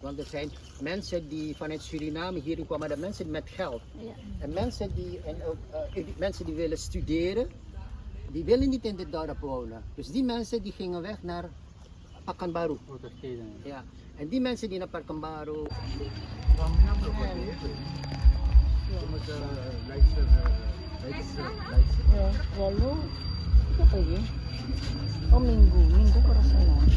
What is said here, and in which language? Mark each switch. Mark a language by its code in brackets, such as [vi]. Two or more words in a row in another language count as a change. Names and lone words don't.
[nl] Want er zijn mensen die vanuit Suriname hierin kwamen, de mensen met geld. Ja. En mensen die willen studeren, die willen niet in dit dorp wonen. Dus die mensen die gingen weg naar Pakanbaru. Ja. En die mensen die naar Pakanbaru. [id] Ya, lalu apa ya? Oh minggu ke sana.